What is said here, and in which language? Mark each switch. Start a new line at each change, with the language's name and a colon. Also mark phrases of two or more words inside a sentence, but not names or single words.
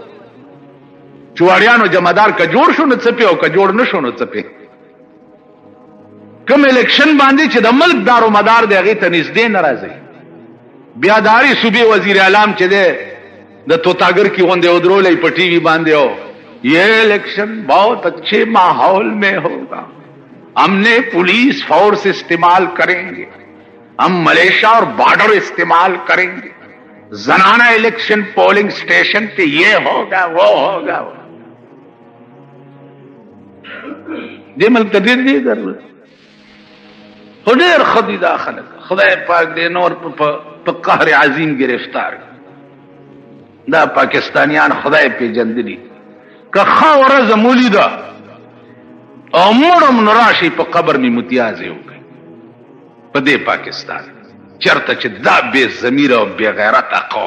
Pashto: چواړیانو جمعدار که جوړ شو نو څپې او که جوړ نه شو نو څپې. کوم الیکشن باندې چې د ملک دارو مدار دی هغې ته نږدې نه راځي. بیا د هرې صوبې وزیر اعلام چې دی د توتاګر کی غوندې ودرولی په ټي وي باندې او
Urdu: یہ الیکشن بہت اچھے ماحول میں ہوگا، ہم نے پولیس فورس استعمال کریں گے، ہم ملیشیا اور بارڈر استعمال کریں گے، زنانہ الیکشن پولنگ سٹیشن پہ یہ ہوگا وہ ہوگا.
Pashto: دې ملک ته ډېر ضرورت خو ډېر ښه دي دا خلک. خدای پاک دې نور په قهر عظیم گرفتار. دا پاکستانیان خدای پیژندلي که ښه ورځ مو لیده او مړم نو راشي په قبر مې متیازې وکړي په دې پاکستان چېرته چې دا بې ضمیره او بې غیرته قوم.